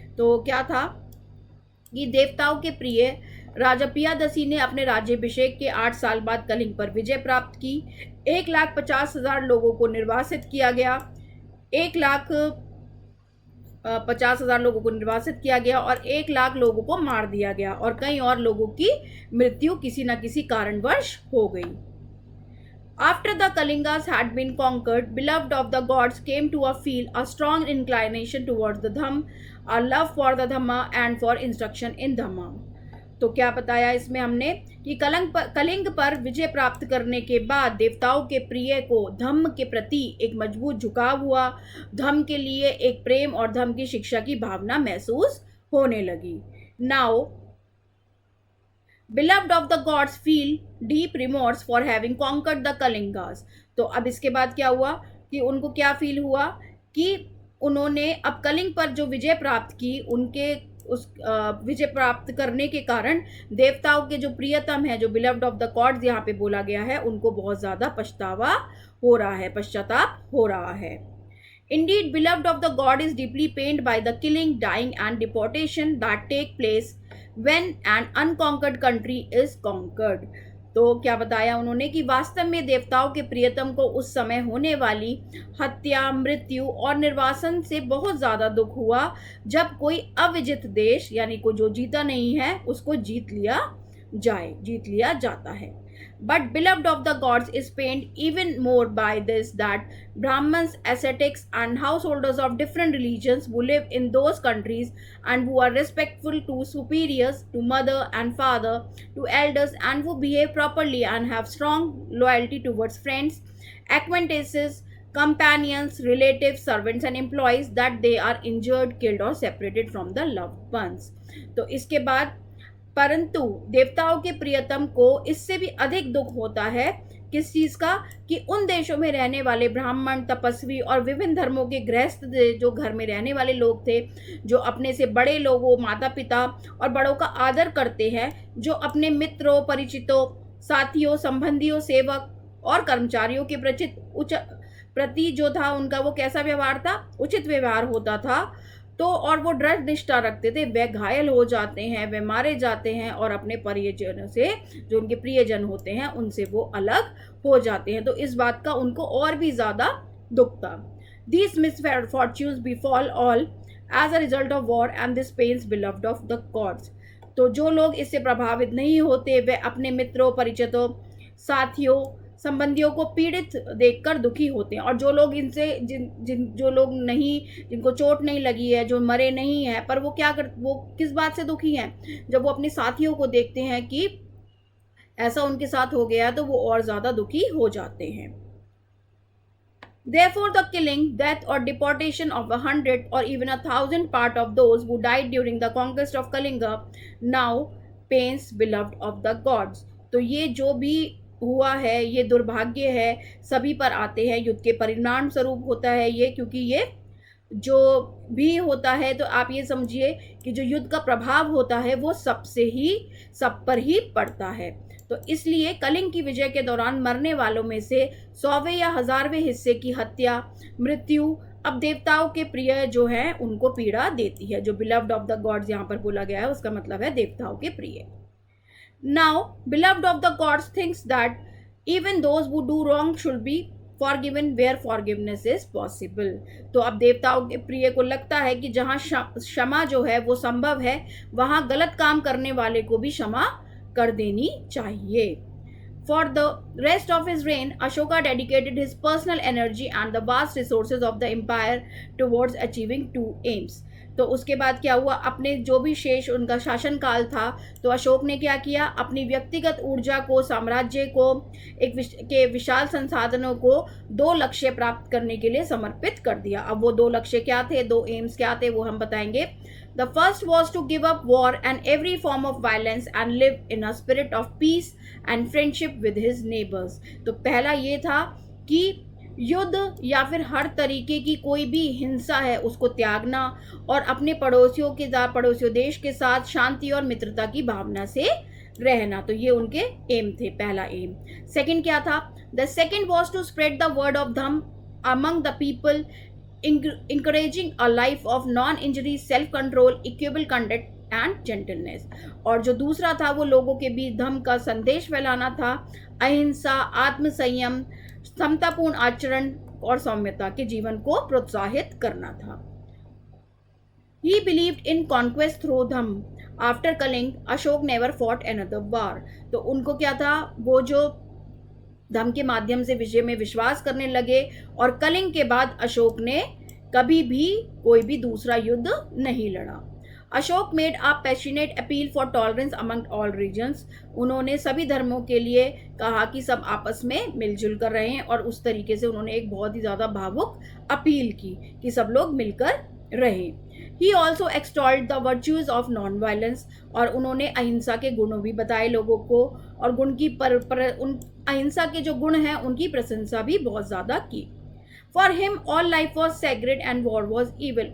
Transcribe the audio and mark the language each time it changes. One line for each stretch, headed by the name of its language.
Hindi: तो क्या था कि देवताओं के प्रिय राजा पियादसी ने अपने राज्याभिषेक के 8 साल बाद कलिंग पर विजय प्राप्त की। 1,50,000 लोगों को निर्वासित किया गया, 1,50,000 लोगों को निर्वासित किया गया और 1,00,000 लोगों को मार दिया गया और कई और लोगों की मृत्यु किसी न किसी कारणवश हो गई।
English: After the Kalingas had been conquered, beloved of the gods came to feel a strong inclination towards the Dhamm, a love for the Dhamma and for instruction in Dhamma.
Hindi: तो क्या बताया इसमें हमने कि कलिंग पर विजय प्राप्त करने के बाद देवताओं के प्रिय को धम्म के प्रति एक मजबूत झुकाव हुआ, धम्म के लिए एक प्रेम और धम्म की शिक्षा की भावना महसूस होने लगी।
English: Now Beloved of the gods feel deep remorse for having conquered the Kalingas.
Hindi: तो अब इसके बाद क्या हुआ कि उनको क्या फील हुआ कि उन्होंने अब कलिंग पर जो विजय प्राप्त की, उनके उस विजय प्राप्त करने के कारण देवताओं के जो प्रियतम है, जो बिलव्ड ऑफ द गॉड्स यहाँ पे बोला गया है, उनको बहुत ज़्यादा पछतावा हो रहा है, पश्चाताप हो रहा है।
English: Indeed, beloved of the god is deeply pained by the killing, dying and deportation that take place when an unconquered country is conquered.
Hindi: तो क्या बताया उन्होंने कि वास्तव में देवताओं के प्रियतम को उस समय होने वाली हत्या, मृत्यु और निर्वासन से बहुत ज़्यादा दुख हुआ जब कोई अविजित देश यानी को जो जीता नहीं है उसको जीत लिया जाता है।
English: But beloved of the gods is pained even more by this, that Brahmins, ascetics and householders of different religions who live in those countries and who are respectful to superiors, to mother and father, to elders, and who behave properly and have strong loyalty towards friends, acquaintances, companions, relatives, servants and employees, that they are injured, killed or separated from the loved ones.
Hindi: तो इसके बाद परंतु देवताओं के प्रियतम को इससे भी अधिक दुख होता है किस चीज का कि उन देशों में रहने वाले ब्राह्मण, तपस्वी और विभिन्न धर्मों के गृहस्थ जो घर में रहने वाले लोग थे, जो अपने से बड़े लोगों, माता पिता और बड़ों का आदर करते हैं, जो अपने मित्रों, परिचितों, साथियों, संबंधियों, सेवक और कर्मचारियों के प्रति जो था उनका वो कैसा व्यवहार था, उचित व्यवहार होता था, तो और वो दृढ़ निष्ठा रखते थे, वे घायल हो जाते हैं, वे मारे जाते हैं और अपने परिजनों से, जो उनके प्रियजन होते हैं, उनसे वो अलग हो जाते हैं। तो इस बात का उनको और भी ज़्यादा दुख था।
English: These misfortunes befall all as a result of war and this pains beloved of the gods.
Hindi: तो जो लोग इससे प्रभावित नहीं होते वे अपने मित्रों, परिचितों, साथियों, संबंधियों को पीड़ित देखकर दुखी होते हैं, और जो लोग इनसे जो लोग नहीं, जिनको चोट नहीं लगी है, जो मरे नहीं हैं, पर वो किस बात से दुखी हैं? जब वो अपने साथियों को देखते हैं कि ऐसा उनके साथ हो गया तो वो और ज़्यादा दुखी हो जाते हैं।
English: Therefore, the killing, death or deportation of 100 or even 1,000 part of those who died during the conquest of Kalinga now pains beloved of the gods.
Hindi: तो ये जो भी हुआ है, ये दुर्भाग्य है, सभी पर आते हैं, युद्ध के परिणाम स्वरूप होता है ये, क्योंकि ये जो भी होता है तो आप ये समझिए कि जो युद्ध का प्रभाव होता है वो सब पर ही पड़ता है। तो इसलिए कलिंग की विजय के दौरान मरने वालों में से 100वें या 1000वें हिस्से की हत्या, मृत्यु अब देवताओं के प्रिय जो हैं उनको पीड़ा देती है। जो बिलव्ड ऑफ द गॉड्स यहाँ पर बोला गया है उसका मतलब है देवताओं के प्रिय।
English: Now, beloved of the gods thinks that even those who do wrong should be forgiven where forgiveness is possible।
Hindi: तो अब देवताओं के प्रिय को लगता है कि जहाँ क्षमा जो है वो संभव है, वहाँ गलत काम करने वाले को भी क्षमा कर देनी चाहिए।
English: For the rest of his reign, Ashoka dedicated his personal energy and the vast resources of the empire towards achieving two aims।
Hindi: तो उसके बाद क्या हुआ, अपने जो भी शेष उनका शासन काल था, तो अशोक ने क्या किया, अपनी व्यक्तिगत ऊर्जा को, साम्राज्य को, के विशाल संसाधनों को दो लक्ष्य प्राप्त करने के लिए समर्पित कर दिया। अब वो दो लक्ष्य क्या थे, दो एम्स क्या थे, वो हम बताएंगे।
English: The first was to give up war and every form of violence and live in a spirit of peace and friendship with his neighbors।
Hindi: तो पहला ये था कि युद्ध या फिर हर तरीके की कोई भी हिंसा है उसको त्यागना और अपने पड़ोसियों देश के साथ शांति और मित्रता की भावना से रहना। तो ये उनके एम थे, पहला एम। सेकंड क्या था,
English: The second was to spread the word of Dhamma among the people, encouraging a life of non-injury, self-control, equable conduct and gentleness।
Hindi: और जो दूसरा था वो लोगों के बीच धम्म का संदेश फैलाना था, अहिंसा, आत्मसंयम, समतापूर्ण आचरण और सौम्यता के जीवन को प्रोत्साहित करना था।
English: He believed in conquest through dhamma. After Kaling, Ashoka never fought another war।
Hindi: तो उनको क्या था, वो जो धम्म के माध्यम से विजय में विश्वास करने लगे, और कलिंग के बाद अशोक ने कभी भी कोई भी दूसरा युद्ध नहीं लड़ा।
English: Ashoka made a passionate appeal for tolerance among all religions.
Hindi: उन्होंने सभी धर्मों के लिए कहा कि सब आपस में मिलजुल कर रहे हैं, और उस तरीके से उन्होंने एक बहुत ही ज़्यादा भावुक अपील की कि सब लोग मिलकर रहें।
English: He also extolled the virtues of non-violence।
Hindi: और उन्होंने अहिंसा के गुणों भी बताए लोगों को, और गुण की उन अहिंसा के जो गुण हैं उनकी प्रशंसा भी बहुत ज़्यादा की।
English: For him all life was sacred and war was evil।